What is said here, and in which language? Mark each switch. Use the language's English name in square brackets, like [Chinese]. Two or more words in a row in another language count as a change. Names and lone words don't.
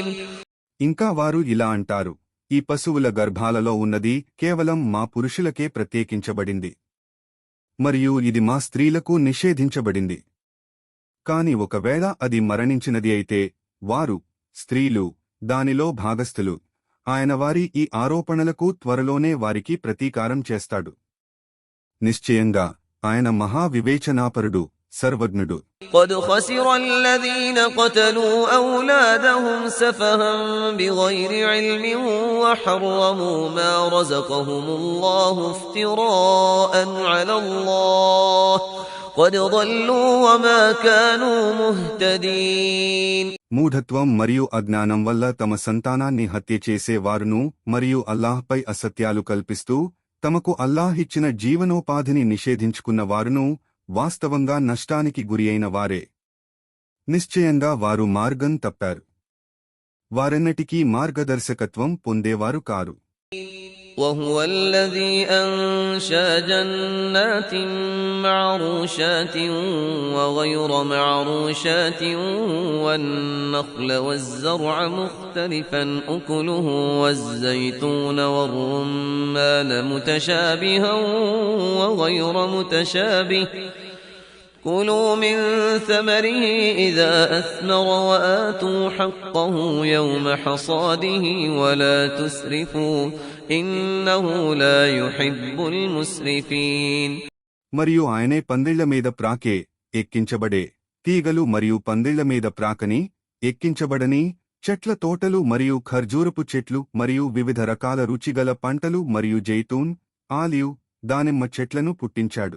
[Telugu] ఇంకా వారు ఇలా అంటారు, ఈ పశువుల గర్భాలలో ఉన్నది కేవలం మా పురుషులకే ప్రత్యేకించబడింది మరియు ఇది మా స్త్రీలకు నిషేధించబడింది. కాని ఒకవేళ అది మరణించినది అయితే వారు స్త్రీలు దానిలో భాగస్థులు. ఆయన వారి ఈ ఆరోపణలకు త్వరలోనే వారికి ప్రతీకారం చేస్తాడు. నిశ్చయంగా ఆయన మహావివేచనాపరుడు, సర్వజ్ఞుడు. [Arabic] قد خسر الذين قتلوا أولادهم سفها بغير علم وحرموا ما رزقهم الله افتراء على الله قد ضلوا وما كانوا مهتدين. [Telugu] మూఢత్వం మరియు అజ్ఞానం వల్ల తమ సంతానాన్ని హత్య చేసే వారును మరియు అల్లాహ్పై అసత్యాలు కల్పిస్తూ తమకు అల్లాహిచ్చిన జీవనోపాధిని నిషేధించుకున్న వారును వాస్తవంగా నష్టానికి గురియైన వారే. నిశ్చయంగా వారు మార్గం తప్పారు. వారెన్నటికీ మార్గదర్శకత్వం పొందేవారు కారు. [Arabic] وهو الذي أنشأ جنات معروشات وغير معروشات والنخل والزرع مختلفا أكله والزيتون والرمان متشابها وغير متشابه كلوا من ثمره إذا أثمر وآتوا حقه يوم حصاده ولا تسرفوا إنه لا يحب المسرفين. [Telugu] మరియు ఆయనే పందిళ్ల మీద ప్రాకే ఎక్కించబడే తీగలు మరియు పందిళ్ల మీద ప్రాకని ఎక్కించబడని చెట్ల తోటలు మరియు ఖర్జూరపు చెట్లు మరియు వివిధ రకాల రుచిగల పంటలు మరియు జైతూన్, ఆలివ్, దానిమ్మ చెట్లను పుట్టించాడు.